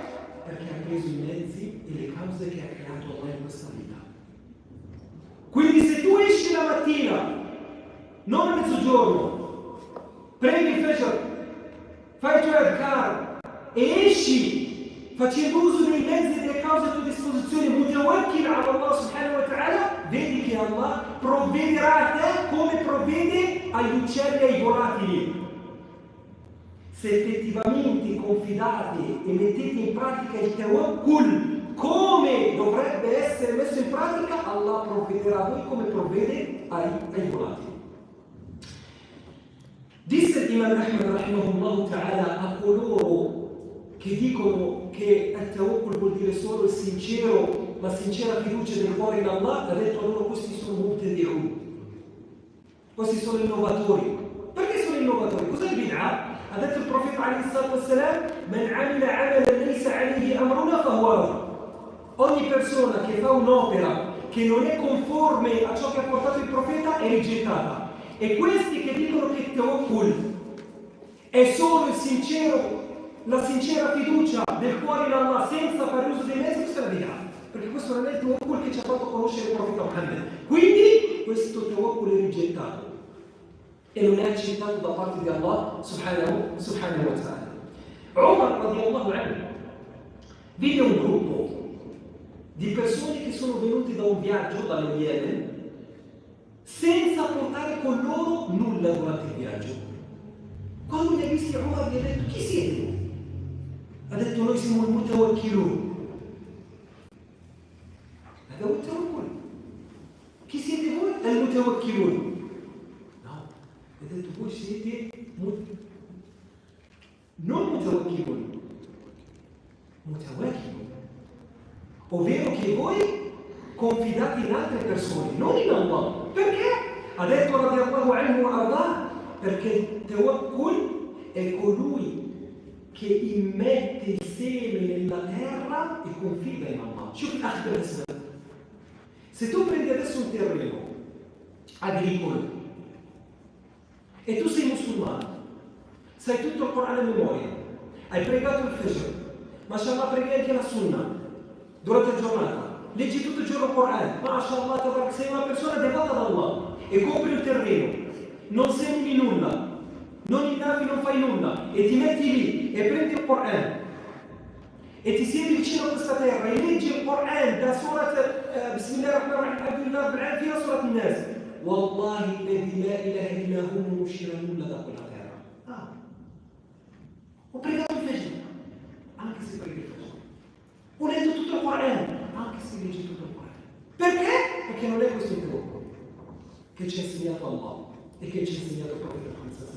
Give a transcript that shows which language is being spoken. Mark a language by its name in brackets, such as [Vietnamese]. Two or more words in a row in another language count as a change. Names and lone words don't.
[Italian] Perché ha preso i mezzi e le cause che ha creato Allah in questa vita. Quindi se tu esci la mattina, non a mezzogiorno, prendi il Fajr, fai il tuo adhkar e esci facendo uso dei mezzi e delle cause a tua disposizione, [Arabic] متوكل على الله سبحانه وتعالى, [Italian] vedi che Allah provvederà a te come provvede agli uccelli e ai volatili. Se effettivamente confidate e mettete in pratica il tawakkul come dovrebbe essere messo in pratica, Allah provvederà a voi come provvede ai volatili. Disse l'Imam Ahmad [Arabic] رحمه الله تعالى [Italian] a coloro che dicono che il tawakkul vuol dire solo la sincera fiducia del cuore in Allah, ha detto a loro: questi sono mubtadi'un, questi sono innovatori. Perché sono innovatori? Cos'è il bid'ah? Ha detto il profeta [Arabic] عليه الصلاة والسلام: من عمل عملا ليس عليه أمرنا فهو رد. [Italian] Ogni persona che fa un'opera che non è conforme a ciò che ha portato il profeta è rigettata. E questi che dicono che il tawakkul è solo la sincera fiducia del cuore in Allah senza fare uso dei mezzi, questa è la bid'ah. Perché questo non è il tawakkul che ci ha fatto conoscere il profeta Muhammad. Quindi questo tawakkul è rigettato e non è accettato da parte di Allah [Arabic] سبحانه وتعالى. [Italian] Umar [Arabic] رضي الله عنه [Italian] vide un gruppo di persone che sono venuti da un viaggio dallo Yemen senza portare con loro nulla durante il viaggio. Quando li ha visti, Umar gli ha detto: chi siete voi? Ha detto: noi siamo il mutawakkilun. Ha detto: mutawakkil. Chi siete voi? È il mutawakkilun. Ha detto: voi siete non mutawakkilun, mutawakkilun, ovvero che voi confidate in altre persone, non in Allah. Perché? Ha detto [Arabic] رضي الله عنه وأرضاه, [Italian] perché il tawakkul è colui che immette il seme nella terra e confida in Allah. Se tu prendi adesso un terreno agricolo e tu sei musulmano, sai tutto il Corano a memoria, hai pregato il Fajr, mashallah preghi anche la Sunnah durante la giornata, leggi tutto il giorno il Corano, [Arabic] ما شاء الله تبارك, [Italian] sei una persona devota ad Allah e compri il terreno, non semini nulla, non innavi, non fai nulla e ti metti lì e prendi il Corano e ti siedi vicino a questa terra e leggi il Corano da [Arabic] سورة بسم الله الرحمن الرحيم [Italian] fino a [Arabic] سورة الناس. والله الذي لا إله إلا هو, [Italian] non uscirà nulla da quella terra. Ho pregato il Fajr, anche se preghi il Fajr. Ho letto tutto il Corano, anche se leggi tutto il Corano. Perché? Perché non è questo il tawakkul che ci ha insegnato Allah e che ci ha insegnato il profeta Muhammad.